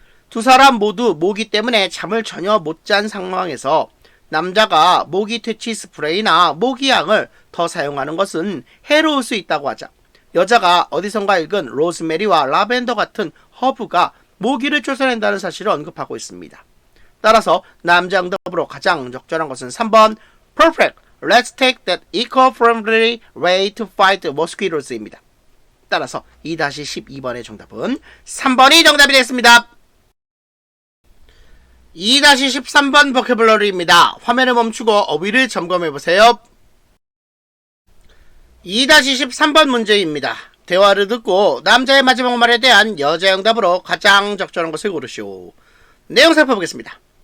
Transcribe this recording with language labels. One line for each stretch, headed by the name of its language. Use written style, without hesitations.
Korean: 두 사람 모두 모기 때문에 잠을 전혀 못 잔 상황에서 남자가 모기 퇴치 스프레이나 모기향을 더 사용하는 것은 해로울 수 있다고 하자 여자가 어디선가 읽은 로즈메리와 라벤더 같은 허브가 모기를 쫓아낸다는 사실을 언급하고 있습니다. 따라서 남자 응답으로 가장 적절한 것은 3번
English: Perfect. Let's take that eco-friendly way to fight mosquitos
Korean: 입니다. 따라서 2-12번의 정답은 3번이 정답이 됐습니다. 2-13번 보캐블러리입니다. 화면을 멈추고 어휘를 점검해보세요. 2-13번 문제입니다. 대화를 듣고 남자의 마지막 말에 대한 여자의 응답으로 가장 적절한 것을 고르시오. 내용 살펴보겠습니다.